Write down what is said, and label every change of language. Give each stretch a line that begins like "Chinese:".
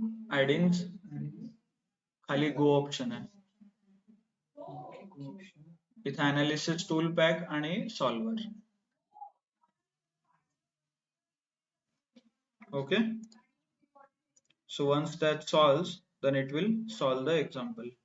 Marathi: Add-ins, खाली go option आहे. इथे अनालिसिस टूल पॅक आणि solver.
English: Okay, so once that solves, then it will solve the example.